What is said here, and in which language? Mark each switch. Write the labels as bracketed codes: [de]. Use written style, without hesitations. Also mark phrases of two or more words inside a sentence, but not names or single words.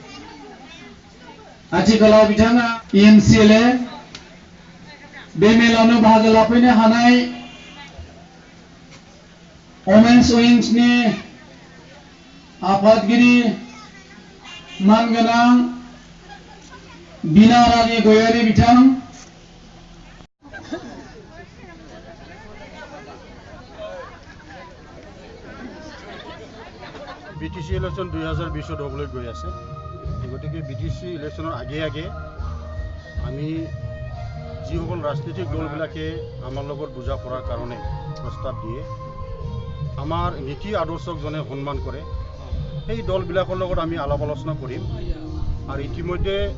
[brx] आथिखालाव बिथाङा एमसिएलए बे मेलावनो बाहागो लाफैनो हानाय [en] women's wing [brx] आफादगिरि मानगोनां बिना रानी गयारी बिथां [en] BTC election [as] 2020 হ'বলৈ গৈ আছে গতিকে বিটিসি ইলেকশনৰ আগে আগে আমি যিসকল ৰাজনৈতিক দলবিলাকে আমাৰ লগত বুজা পৰাৰ কাৰণে প্ৰস্তাৱ দিয়ে আমাৰ নীতি আদৰ্শক জনে সন্মান কৰে সেই দলবিলাকৰ লগত আমি আলাপ আলোচনা কৰিম আৰু ইতিমধ্যে